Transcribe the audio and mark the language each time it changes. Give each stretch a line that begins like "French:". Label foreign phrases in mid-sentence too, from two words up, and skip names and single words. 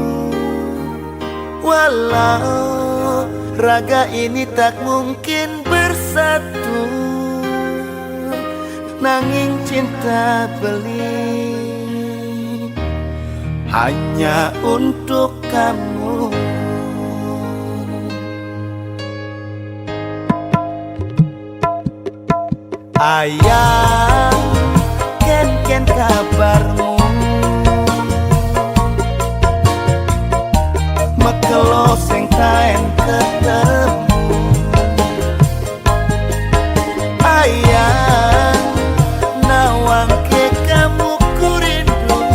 Indonesian: Walau raga ini tak mungkin bersatu, nanging cinta beli hanya untuk kamu.
Balinese: Ayang, ken kabarmu? Mekelo sing taen ketemu.
Indonesian: Ayang,
Balinese: nawang ke
Indonesian: kamu ku rindu.